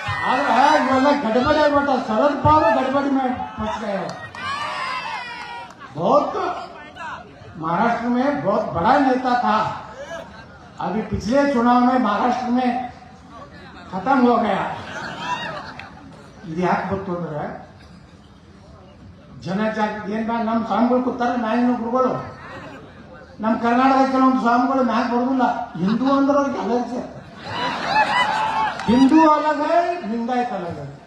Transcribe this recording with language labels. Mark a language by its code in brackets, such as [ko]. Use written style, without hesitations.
[kn] ಆದ್ರೆ ಇವೆಲ್ಲ ಗಡಬಡಿ ಆಗ್ಬಿಟ್ಟ, ಶರದ್ ಪವಾರ್ [hi] गड़बड़ी में फंस गए। बहुत महाराष्ट्र में बहुत बड़ा नेता था, अभी पिछले चुनाव में महाराष्ट्र में खत्म हो गया. [kn] ಇದು ಯಾಕೆ ಗೊತ್ತು ಅಂದ್ರೆ, ಜನಜಾಗೃತಿ ಏನ್ ನಮ್ಮ ಸ್ವಾಮಿಗಳು ಕೂತಾರೆ, ಮ್ಯಾಲಿನ ಗುರುಗಳು. ನಮ್ಮ ಕರ್ನಾಟಕದ ಕೆಲವೊಂದು ಸ್ವಾಮಿಗಳು ಮ್ಯಾಗ ಬರೋದಿಲ್ಲ, ಹಿಂದೂ ಅಂದ್ರೆ ಅವ್ರಿಗೆ ಅಲರ್ಜಿ. [hi] हिंदू अलग है, लिंगायत अलग है.